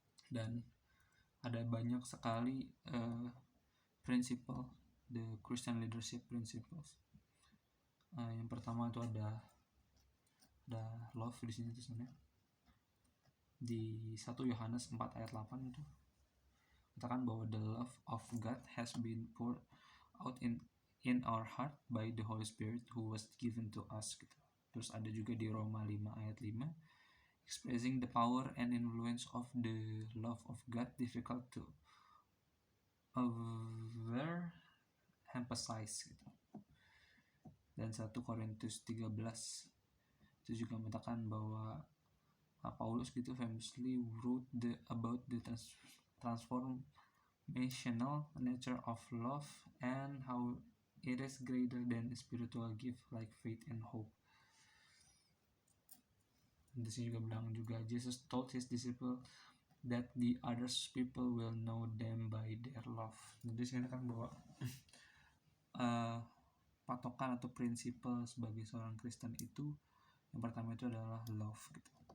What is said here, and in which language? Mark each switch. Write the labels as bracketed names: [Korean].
[Indonesian] Dan ada banyak sekali principle, [English] the Christian leadership principles. [Indonesian] Yang pertama itu ada love di sini tulisannya. Di 1 Yohanes 4 ayat 8 itu katakan bahwa [English] the love of God has been poured out in our heart by the Holy Spirit who was given to us gitu. [Indonesian] Terus ada juga di Roma 5 ayat 5, [English] expressing the power and influence of the love of God, difficult to overemphasize gitu. [Indonesian] Dan 1 Korintus 13 itu juga mengatakan bahwa Paulus gitu [English] famously wrote about the transformational nature of love and how it is greater than spiritual gift like faith and hope. [Indonesian] Di sini juga bilang juga [English] Jesus told his disciples that the others people will know them by their love. [Indonesian] Jadi sini kan bahwa patokan atau prinsipal sebagai seorang Kristen itu yang pertama itu adalah love gitu.